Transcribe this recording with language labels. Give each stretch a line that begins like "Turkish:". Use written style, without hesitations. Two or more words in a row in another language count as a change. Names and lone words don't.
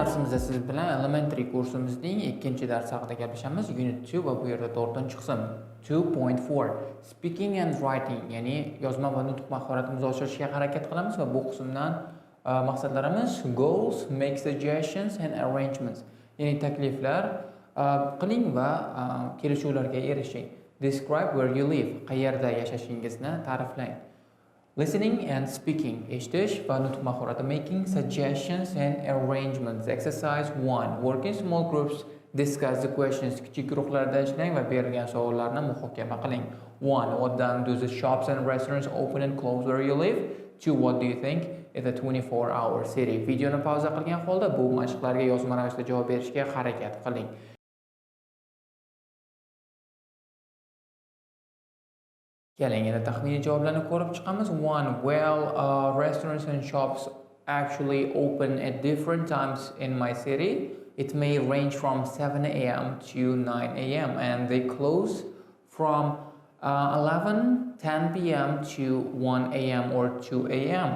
Uzbek: Biz siz bilan elementary kursimizning 2-dars haqida gaplashamiz. Unit 2 va bu yerda 4-qism 2.4
English: speaking and writing,
Uzbek: ya'ni yozma va nutq mahoratimizni oshirishga harakat qilamiz va bu qismdan maqsadlarimiz
English: goals, make suggestions and arrangements.
Uzbek: Ya'ni takliflar qiling va kelishuvlarga erishing.
English: Describe where you live,
Uzbek: qayerda yashashingizni ta'riflang.
English: Listening and speaking,
Uzbek: eshitish va nutq mahorati.
English: Making suggestions and arrangements. Exercise 1. Work in small groups. Discuss the questions.
Uzbek: Kichik guruhlarda ishlang va berilgan savollarni muhokama qiling. 1.
English: What time do the shops and restaurants open and close where you live? 2. What do you think is a 24-hour city?
Uzbek: Videoni pauza qilgan holda bu mashqlarga yozma ravishda javob berishga harakat qiling. Keling, yana taxminiy javoblarni ko'rib chiqamiz. 1.
English: Well, restaurants and shops actually open at different times in my city. It may range from 7 a.m. to 9 a.m. and they close from 10 p.m. to 1 a.m. or 2 a.m.